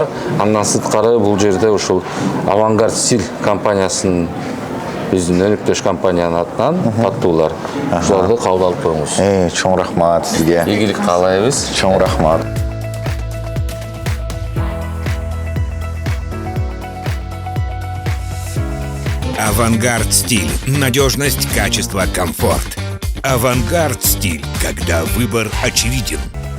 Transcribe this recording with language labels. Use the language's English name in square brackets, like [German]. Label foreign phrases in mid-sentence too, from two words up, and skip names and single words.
[Kyrgyz] Андан сырткары бул жерде ушул Авангард Стиль компаниясынын биздин өнүктөш компаниянын атынан каттуулар. Ушуларды кабыл алып коюңуз. Чоң рахмат сизге. Ийгилик каалайбыз. Чоң рахмат. Авангард Стиль. [Russian] Надежность, качество, комфорт. Авангард Стиль. Когда выбор очевиден.